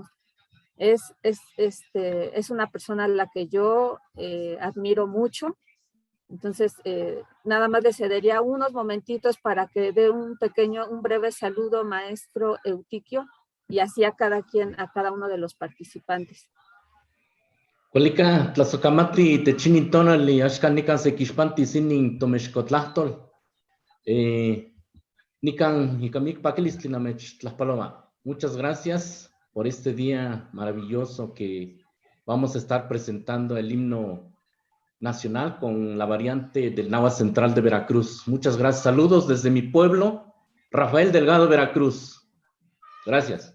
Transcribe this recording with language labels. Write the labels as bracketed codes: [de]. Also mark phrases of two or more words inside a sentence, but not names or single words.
[es] Es una persona a la que yo admiro mucho. Entonces, nada más le cedería unos momentitos para que dé un breve saludo, maestro Eutiquio, y así a cada uno de los participantes. [nah] Cualica, tlazocamatli, techinitonali, axcan nican sequixpanti sinin tomexcotlahtol. Nican icamic paquilistli namech tlaspaloma. [es] Muchas gracias por este día maravilloso que vamos a estar presentando el himno nacional con la variante del náhuatl central de Veracruz. Muchas gracias. Saludos desde mi pueblo, Rafael Delgado, Veracruz. Gracias.